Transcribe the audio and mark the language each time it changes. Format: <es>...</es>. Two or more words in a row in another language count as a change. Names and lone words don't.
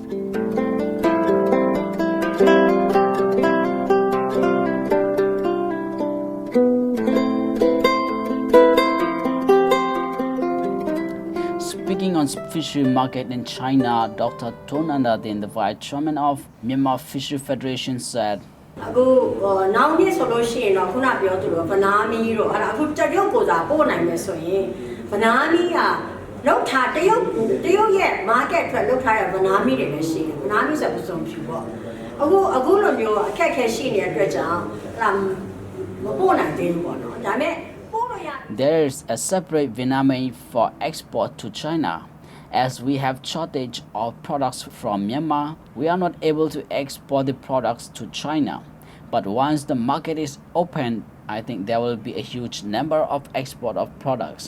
<en>Speaking on fishery market in China, Dr. Ton Nandatin, the Vice Chairman of Myanmar Fisheries Federation, said,</en> <my>nowadays ဆိုလို့ရှိရင်တော့ခုနပြောသလိုဗနာမီတို့အဲ့ဒါအခုတရုတ်ကိုသာပို့နိုင်မယ်ဆိုရင်ဗနာမီကလောက်ထားတရုတ်ရဲ့ market အတွက်လောက်ထားတဲ့ဗနာမီတွေလည်းရှိတယ်ဗနာမီဆိုပစုံဖြူပေါ့အခုလိုမျိုးအခက်အခဲရှိနေတဲ့အတွက်ကြောင့်အဲ့ဒါမပို့နိုင်သေးဘူးပေါ့နော်ဒါပေမဲ့</my> <en>There is a separate Vietnamese for export to China. As we have shortage of products from Myanmar, we are not able to export the products to China. But once the market is open, I think there will be a huge number of export of products.</en>